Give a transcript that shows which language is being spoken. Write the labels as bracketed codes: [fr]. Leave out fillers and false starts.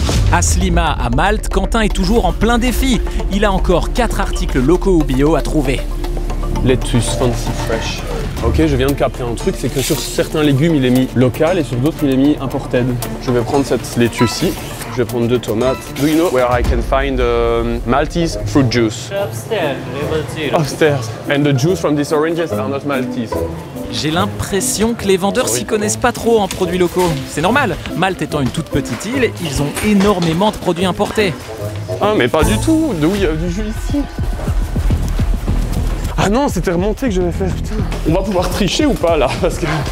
[fr] À Slima, à Malte, Quentin est toujours en plein défi. Il a encore 4 articles locaux ou bio à trouver. [en] Lettuce fancy fresh. [fr] Ok, je viens de capter un truc, c'est que sur certains légumes, il est mis local et sur d'autres, il est mis imported. Je vais prendre cette laitue-ci. Je vais prendre 2 tomates. [en] Do you know where I can find Maltese fruit juice? Upstairs, level 0. Upstairs. And the juice from these oranges are not Maltese. [fr] J'ai l'impression que les vendeurs s'y connaissent pas trop en produits locaux. C'est normal, Malte étant une toute petite île, ils ont énormément de produits importés. Ah mais pas du tout, d'où il y a du jus ici? Ah non, c'était remonté que j'avais fait, putain. On va pouvoir tricher ou pas là? Parce que...